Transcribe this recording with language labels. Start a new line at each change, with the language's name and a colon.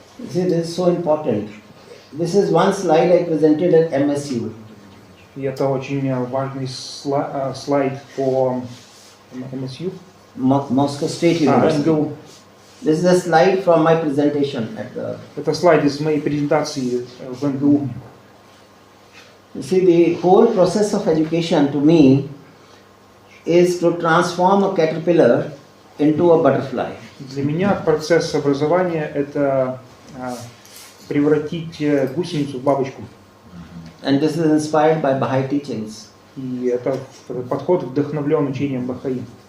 English: See, this is so important. This is one slide I presented at MSU.
Russian: И это очень важный слайд по MSU.
English: Moscow State University. This is a slide from my presentation at the.
Russian: Это слайд из моей презентации в МГУ.
English: You see, the whole process of education to me is to transform a caterpillar into a butterfly.
Russian: Для меня процесс образования – это превратить гусеницу в бабочку.
English: And this is inspired by Baha'i teachings.
Russian: И этот подход вдохновлен учением Бахаи.